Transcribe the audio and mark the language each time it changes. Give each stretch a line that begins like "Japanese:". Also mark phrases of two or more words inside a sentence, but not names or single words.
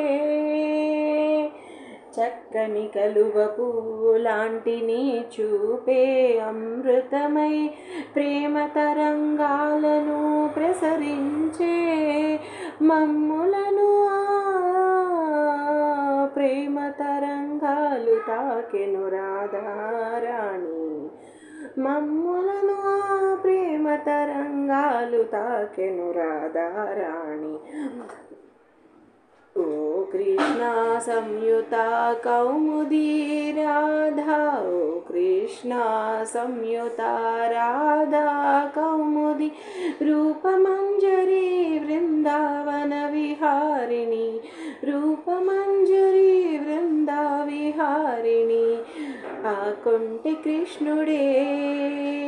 Telugu: చక్కని కలువ పూలాంటి నీ చూపే అమృతమై ప్రేమ తరంగాలను ప్రసరించే, మమ్ములను ప్రేమ తరంగాలు తాకెను రాధారాణి, మమ్ములను ప్రేమ తరంగాలు తాకెను రాధారాణి।
Sanskrit: ओ कृष्णा संयुता कौमुदी राधा, ओ कृष्णा संयुता राधा कौमुदी रूप मंजरी वृंदावन विहारिणी, रूप मंजरी वृंदा विहारिणी।
Telugu: आ కొంటి కృష్ణుడే